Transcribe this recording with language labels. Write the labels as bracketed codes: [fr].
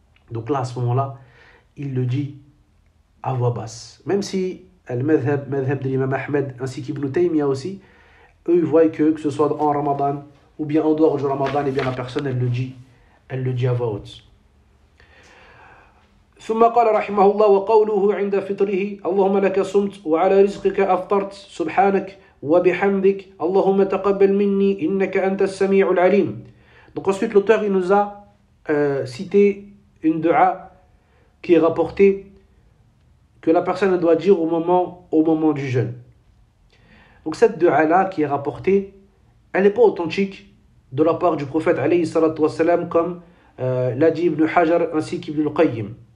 [fr] Donc là, à ce moment-là, il le dit à voix basse. Même si Al-Madhab de l'imam Ahmed ainsi qu'Ibn Taymiyyah aussi, eux ils voient que ce soit en Ramadan ou bien en dehors du Ramadan, et bien la personne elle le dit à voix haute. [ar] ثم قال رحمه الله وقوله عند فطره اللهم لك صمت وعلى رزقك أفطرت سبحانك وبحمدك اللهم تقبل مني إنك أنت السميع العليم. [fr] Donc ensuite l'auteur il nous a cité une dua qui est rapportée que la personne doit dire au moment du jeûne. Donc cette dua là qui est rapportée, elle n'est pas authentique de la part du prophète alayhi salatu wassalam, comme l'a dit Ibn Hajar ainsi qu'Ibn al-Qayyim.